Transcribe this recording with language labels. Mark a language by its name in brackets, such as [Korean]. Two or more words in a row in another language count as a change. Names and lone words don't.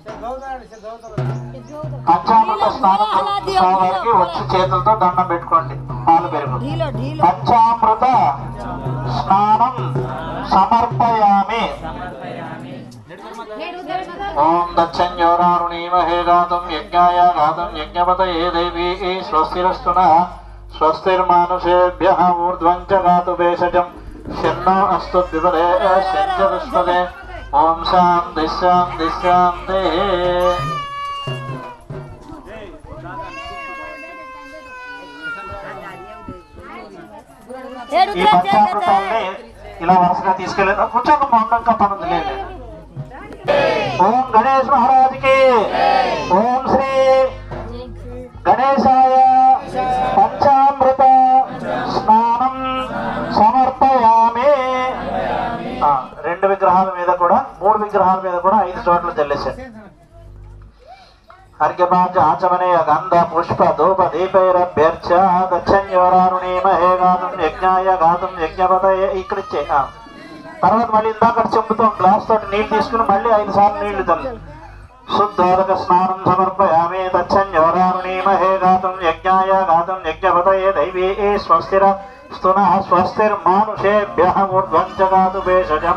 [Telugu] పంచామృత స్నానం స్వామివారికి వచ్చి చేతులతో దండం పెట్టుకోండి. పాలు పెరుగు. [Sanskrit] పంచామృత స్నానం సమర్పయామి. ఓం దచ్చన్యోరారుణీమహే గాతుం యజ్ఞాయ గాతుం యజ్ఞపతయే దేవీ స్వస్తిరస్తున स्वस्तिर्मानुषेभ्यः ऊर्ध्वं च गातु भेषजं शन्नो अस्तु द्विपदे शञ्चतुष्पदे ओम शांति शांति शांति। [Telugu] ఈ పంచామృతాన్ని ఇలా వరుసగా తీసుకెళ్ళి కొంచెం మౌనంగా పనుంది లేదు. [Sanskrit] ఓం గణేష్ మహారాజ్కి ఓం శ్రీ గణేశాయ పంచామృత స్నానం సమర్పయామి. [Telugu] రెండు విగ్రహాల మీద కూడా 3 విగ్రహాల మీద కూడా 5 చోట్ల జల్లేశారు. [Sanskrit] अर्घ्यपाच आचमनेय गंध पुष्प धूप दीपैरभ्यर्च गच्छन्योरारुणीमहे गातुं यज्ञाय गातुं यज्ञपतये [Telugu] इक्कडिच्चे తర్వాత మళ్ళీ ఇందాక చెంబుతో గ్లాస్ తోటి నీళ్ళు తీసుకుని మళ్ళీ 5 సార్లు నీళ్లు చల్లు. శుద్ధోదక స్నానం సమర్పయామి గచ్చన్యోరారుణీమహే గాతుం యజ్ఞాయ గాతుం యజ్ఞపతయే దైవీ స్వస్తిర స్తునః స్వస్తిర్మానుషేభ్యః ఊర్ధ్వం చ గాతు భేషజం.